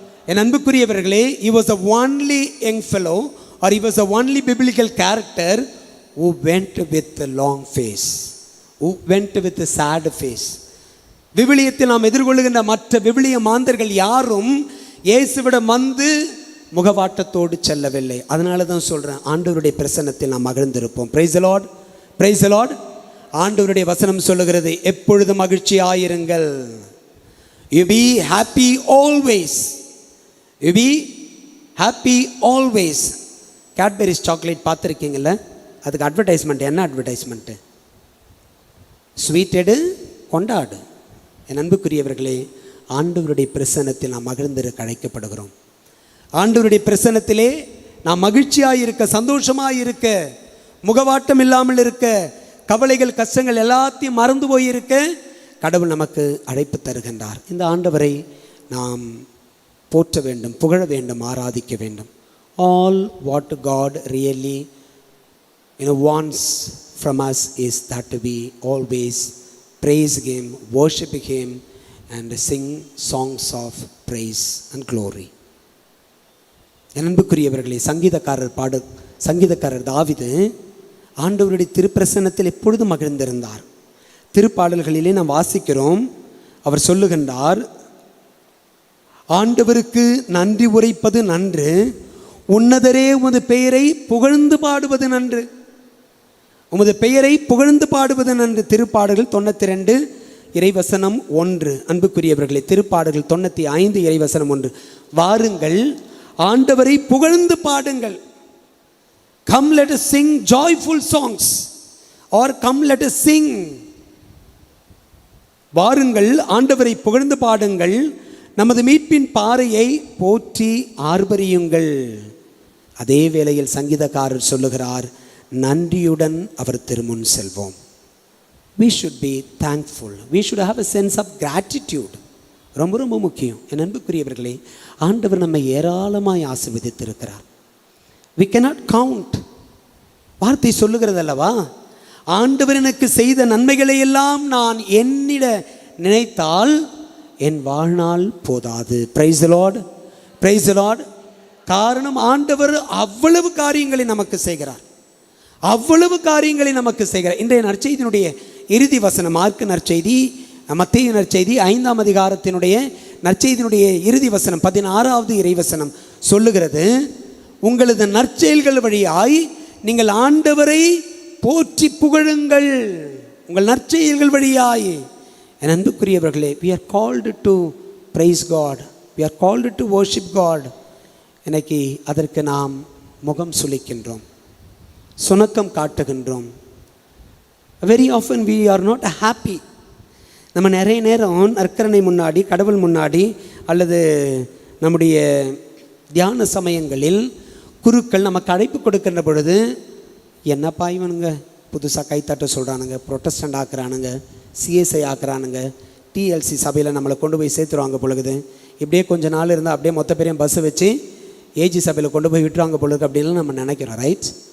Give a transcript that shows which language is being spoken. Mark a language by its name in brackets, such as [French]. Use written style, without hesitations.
[Tamil] என் அன்புக்குரியவர்களே, [English] he was the only young fellow or he was the only biblical character who went with the long face, who went with the sad face. [Tamil] விவிலியத்தில் நாம் எதிர்கொள்ளுகின்ற மற்ற விவிலிய மாந்தர்கள் யாரும் இயேசுவிடம் வந்து முகவாட்டத்தோடு செல்லவில்லை. அதனால தான் சொல்கிறேன், ஆண்டவருடைய பிரசன்னத்தில் நாம் மகிழ்ந்திருப்போம். [English] Praise the Lord, praise the Lord. [Tamil] ஆண்டவருடைய வசனம் சொல்லுகிறது, எப்பொழுதும் மகிழ்ச்சியாயிருங்கள். [English] You be happy always. You be happy always. [Tamil] Cadbury's chocolate பார்த்துருக்கீங்கள? அதுக்கு அட்வர்டைஸ்மெண்ட் என்ன? அட்வர்டைஸ்மெண்ட்டு ஸ்வீட் எடு கொண்டாடு. என் அன்புக்குரியவர்களே, ஆண்டவருடைய பிரசன்னத்தில் நாம் மகிழ்ந்திருக்க அழைக்கப்படுகிறோம். ஆண்டவருடைய பிரசன்னத்திலே நாம் மகிழ்ச்சியாக இருக்க, சந்தோஷமாக இருக்க, முகவாட்டம் இல்லாமல் இருக்க, கவலைகள் கஷ்டங்கள் எல்லாத்தையும் மறந்து போயிருக்க கடவுள் நமக்கு அழைப்பு தருகின்றார். இந்த ஆண்டவரை நாம் போற்ற வேண்டும், புகழ வேண்டும், ஆராதிக்க வேண்டும். [English] All what God really wants from us is that we always praise Him, worship Him and sing songs of praise and glory. [Tamil] என் அன்புக்குரியவர்களே, சங்கீதக்காரர் தாவீது ஆண்டவருடைய திருப்பிரசன்னத்தில் எப்பொழுதும் மகிழ்ந்திருந்தார். திருப்பாடல்களிலே நாம் வாசிக்கிறோம், அவர் சொல்லுகின்றார், ஆண்டவருக்கு நன்றி உரைப்பது நன்று, உன்னதரே உமது பெயரை புகழ்ந்து பாடுவது நன்று. உமது பெயரை புகழ்ந்து பாடுவது நன்று. திருப்பாடல்கள் 92 இறைவசனம் 1. அன்புக்குரியவர்களே, திருப்பாடல்கள் 95 இறைவசனம் 1. வாருங்கள், ஆண்டவரை புகழ்ந்து பாடுங்கள். [English] Come let us sing joyful songs or come let us sing. [Tamil] வாருங்கள், ஆண்டவரை புகழ்ந்து பாடுங்கள், நமது மீட்பின் பாறையை போற்றி ஆர்ப்பரியுங்கள். அதே வேளையில் சங்கீதக்காரர் சொல்லுகிறார், நன்றியுடன் அவர் திருமுன் செல்வோம். [English] We should be thankful. We should have a sense of gratitude. [Tamil] ரொம்ப ரொம்ப முக்கியம். என் அன்புக்குரியவர்களே, ஆண்டவர் நம்மை ஏராளமாய் ஆசீர்வதித்திருக்கிறார். [English] We cannot count. [Tamil] வார்த்தை சொல்லுகிறது அல்லவா, ஆண்டவர் எனக்கு செய்த நன்மைகளை எல்லாம் நான் எண்ணிட நினைத்தால் என் வாழ்நாள் போதாது. [English] Praise the Lord, praise the Lord. [Tamil] காரணம், ஆண்டவர் அவ்வளவு காரியங்களை நமக்கு செய்கிறார், அவ்வளவு காரியங்களை நமக்கு செய்கிறார். இன்றைய நற்செய்தியினுடைய இறுதி வசனம், மார்க்கு நற்செய்தி, மத்தேயு நற்செய்தி 5ஆம் அதிகாரத்தினுடைய நற்செய்தியினுடைய இறுதி வசனம் 16வது இறைவசனம் சொல்லுகிறது, உங்களது நற்செயல்கள் வழியாய் நீங்கள் ஆண்டவரை போற்றி புகழுங்கள். உங்கள் நற்செயல்கள் வழியாய். என் அன்புக்குரியவர்களே, [English] we are called to praise God, we are called to worship God. [Tamil] இன்னைக்கு அதற்கு நாம் முகம் சுளிக்கின்றோம், சுணக்கம் காட்டுகின்றோம். [English] Very often we are not happy. [Tamil] நம்ம நிறைய நேரம் நற்கரணை முன்னாடி, கடவுள் முன்னாடி, அல்லது நம்முடைய தியான சமயங்களில் குருக்கள் நமக்கு அழைப்பு கொடுக்கின்ற பொழுது, என்னப்பா இவனுங்க புதுசாக கைத்தட்ட சொல்கிறானுங்க, ப்ரொட்டஸ்டண்ட் ஆக்குறானுங்க, சிஎஸ்ஐ ஆக்குறானுங்க, டிஎல்சி சபையில் நம்மளை கொண்டு போய் சேர்த்துருவாங்க பொழுது, இப்படியே கொஞ்ச நாள் இருந்தால் அப்படியே மொத்த பேரையும் பஸ்ஸை வச்சு ஏஜி சபையில் கொண்டு போய் விட்டுருவாங்க பொழுது அப்படின்னு நம்ம நினைக்கிறோம், ரைட்?